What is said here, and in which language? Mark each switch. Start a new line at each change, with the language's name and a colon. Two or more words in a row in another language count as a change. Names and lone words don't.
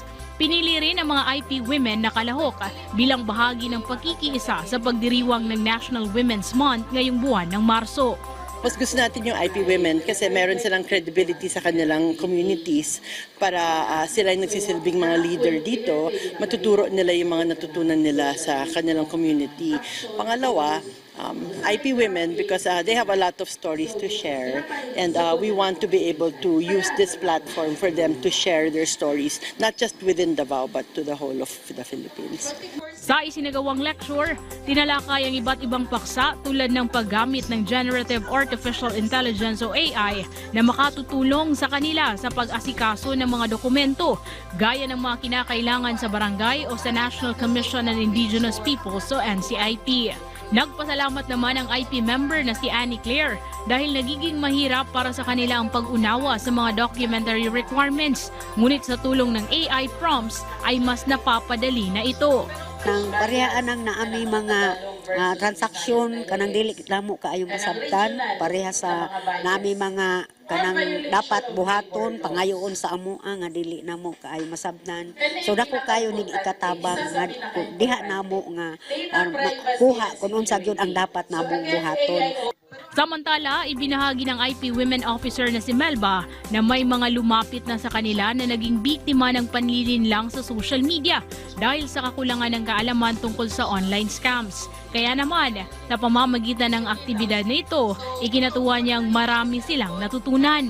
Filipino: Pinili rin ang mga IP women na kalahok bilang bahagi ng pagkikiisa sa pagdiriwang ng National Women's Month ngayong buwan ng Marso. Mas gusto natin yung IP women kasi meron silang credibility sa kanilang communities para sila yung nagsisilbing mga leader dito, matuturo nila yung mga natutunan nila sa kanilang community. Pangalawa,
English: IP women because they have a lot of stories to share and we want to be able to use this platform for them to share their stories, not just within Davao but to the whole of the Philippines.
Filipino: Sa isinagawang lecture, tinalakay ang iba't ibang paksa tulad ng paggamit ng
English: Generative Artificial Intelligence
Filipino: o AI na makatutulong sa kanila sa pag-asikaso ng mga dokumento gaya ng mga kinakailangan sa barangay o sa National Commission on Indigenous Peoples o NCIP. Nagpasalamat naman ang IP member na si Annie Claire dahil nagiging mahirap para sa kanila ang pag-unawa sa mga
English: documentary requirements.
Filipino: Ngunit sa tulong ng
English: AI prompts
Filipino: ay mas napapadali na ito.
Cebuano: Nang parehaan ng naami mga transaksyon kanang dili lamo kaayong masabtan pareha sa nami mga kanang dapat buhaton pangayoon sa amoa nga dili namo kaayo masabtan, so dako kayo nig ikatabang nga diha namo nga kuha kun unsa gyud ang dapat namo buhaton.
Filipino: Samantala, ibinahagi ng IP Women Officer na si Melba na may mga lumapit na sa kanila na naging biktima ng panlilinlang sa
English: social media
Filipino: dahil sa kakulangan ng kaalaman tungkol sa
English: online scams.
Filipino: Kaya naman, sa pamamagitan ng aktibidad na ito, ikinatuwa niyang marami silang natutunan.